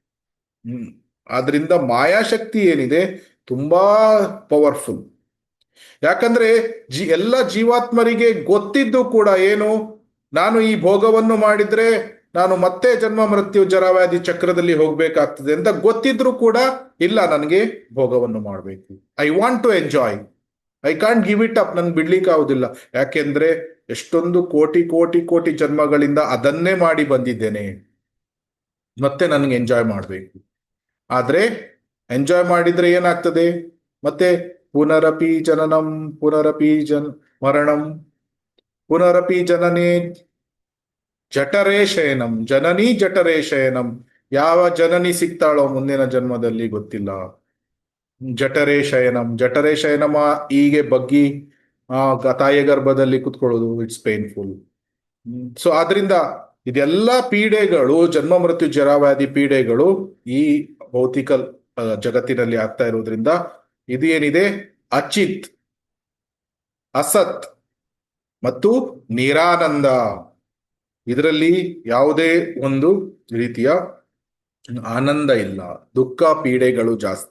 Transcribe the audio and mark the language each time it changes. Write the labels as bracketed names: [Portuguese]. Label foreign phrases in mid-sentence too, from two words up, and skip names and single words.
[Kannada] ಆದ್ರಿಂದ ಮಾಯಾಶಕ್ತಿ ಏನಿದೆ ತುಂಬಾ ಪವರ್ಫುಲ್. ಯಾಕಂದ್ರೆ ಎಲ್ಲ ಜೀವಾತ್ಮರಿಗೆ ಗೊತ್ತಿದ್ದು ಕೂಡ ಏನು, ನಾನು ಈ ಭೋಗವನ್ನು ಮಾಡಿದ್ರೆ ನಾನು ಮತ್ತೆ ಜನ್ಮ ಮೃತ್ಯು ಜರಾವ್ಯಾಧಿ ಚಕ್ರದಲ್ಲಿ ಹೋಗ್ಬೇಕಾಗ್ತದೆ ಅಂತ ಗೊತ್ತಿದ್ರು ಕೂಡ ಇಲ್ಲ, ನನಗೆ ಭೋಗವನ್ನು ಮಾಡಬೇಕು. [English] I want to enjoy, I can't give it up, [Kannada] ನನ್ಗೆ ಬಿಡ್ಲಿಕ್ಕೆ ಆಗುದಿಲ್ಲ. ಯಾಕೆಂದ್ರೆ ಎಷ್ಟೊಂದು ಕೋಟಿ ಕೋಟಿ ಕೋಟಿ ಜನ್ಮಗಳಿಂದ ಅದನ್ನೇ ಮಾಡಿ ಬಂದಿದ್ದೇನೆ, ಮತ್ತೆ ನನಗೆ ಎಂಜಾಯ್ ಮಾಡಬೇಕು. ಆದ್ರೆ ಎಂಜಾಯ್ ಮಾಡಿದ್ರೆ ಏನಾಗ್ತದೆ? [Sanskrit] ಮತ್ತೆ ಪುನರಪಿ ಜನನಂ ಪುನರಪಿ ಮರಣಂ ಪುನರಪಿ ಜನನೇ ಜಠರೇ ಶಯನಂ, ಜನನಿ ಜಠರೇ ಶಯನಂ. [Kannada] ಯಾವ ಜನನಿ ಸಿಗ್ತಾಳೋ ಮುಂದಿನ ಜನ್ಮದಲ್ಲಿ ಗೊತ್ತಿಲ್ಲ. [Sanskrit] ಜಠರೇ ಶಯನಂ, ಜಠರೇ ಶಯನಮ, [Kannada] ಹೀಗೆ ಬಗ್ಗಿ ತಾಯಿಯ ಗರ್ಭದಲ್ಲಿ ಕುತ್ಕೊಳ್ಳೋದು, [English] it's painful. [Kannada] ಸೊ ಆದ್ರಿಂದ ಇದೆಲ್ಲ ಪೀಡೆಗಳು, ಜನ್ಮ ಮೃತ್ಯು ಜರಾವ್ಯಾಧಿ ಪೀಡೆಗಳು ಈ ಭೌತಿಕ ಜಗತ್ತಿನಲ್ಲಿ ಆಗ್ತಾ ಇರೋದ್ರಿಂದ ಇದು ಏನಿದೆ, ಅಚಿತ್, ಅಸತ್ ಮತ್ತು ನಿರಾನಂದ, ಇದರಲ್ಲಿ ಯಾವುದೇ ಒಂದು ರೀತಿಯ ಆನಂದ ಇಲ್ಲ, ದುಃಖ ಪೀಡೆಗಳು ಜಾಸ್ತಿ.